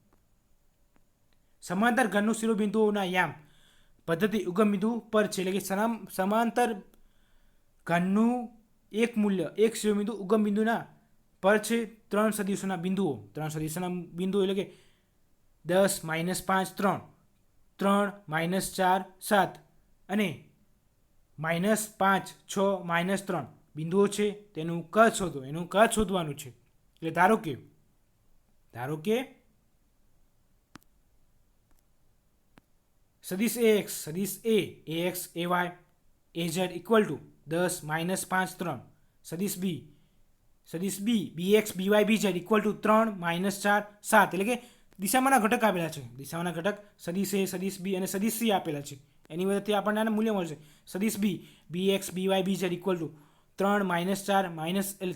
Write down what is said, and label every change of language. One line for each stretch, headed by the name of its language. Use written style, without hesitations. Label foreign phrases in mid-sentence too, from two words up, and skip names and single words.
Gujarati: સમાંતર ઘનનું શિરોબિંદુઓના યામ પદ્ધતિ ઉગમ બિંદુ પર છે એટલે કે સમાંતર ઘનનું એક મૂલ્ય એક શિરોબિંદુ ઉગમ બિંદુના પર છે 3 સદિશોના બિંદુઓ એટલે કે 10 -5 3 3 -4 7 અને -5 6 -3 બિંદુઓ છે તેનું કદ શોધો એનું કદ શોધવાનું છે એટલે ધારો કે સદિશ ax સદિશ a ax ay az
English: equal to
Gujarati: 10 -5 3 સદિશ b bx by bz
English: equal to
Gujarati: 3 -4 7 એટલે કે દિશામાંના ઘટક આપેલા છે દિશામાંના ઘટક સદિશ a સદિશ b અને સદિશ c આપેલા છે એની મદદથી આપણને આનું મૂલ્ય મળશે સદિશ b bx by bz
English: equal to
Gujarati: 3 -4 એટલે